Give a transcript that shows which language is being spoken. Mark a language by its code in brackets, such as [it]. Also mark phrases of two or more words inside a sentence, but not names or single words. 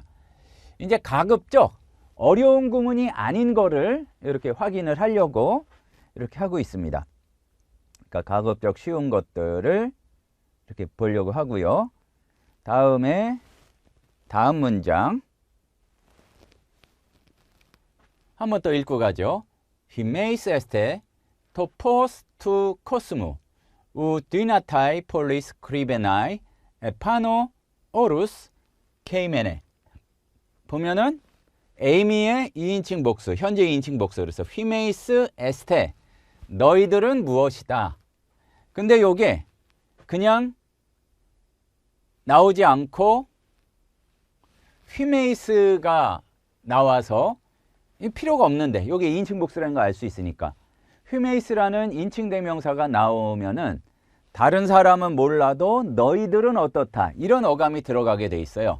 [ko] 이제 가급적 어려운 구문이 아닌 거를 이렇게 확인을 하려고 이렇게 하고 있습니다. 그러니까 가급적 쉬운 것들을 이렇게 보려고 하고요. 다음에 다음 문장 한 번 더 읽고 가죠. [el] Ὑμεῖς ἐστε τὸ φῶς τοῦ κόσμου οὐ δύναται πόλις κρυβῆναι ἐπάνω ὄρους κειμένη. [ko] 보면은 에이미의 2인칭 복수, 현재 2인칭 복수로서 [el] ὑμεῖς ἐστε, [ko] 너희들은 무엇이다. 근데 요게 그냥 나오지 않고 휘메이스가 나와서 필요가 없는데 요게 2인칭 복수라는 거 알 수 있으니까 휘메이스라는 인칭 대명사가 나오면은 다른 사람은 몰라도 너희들은 어떻다 이런 어감이 들어가게 돼 있어요.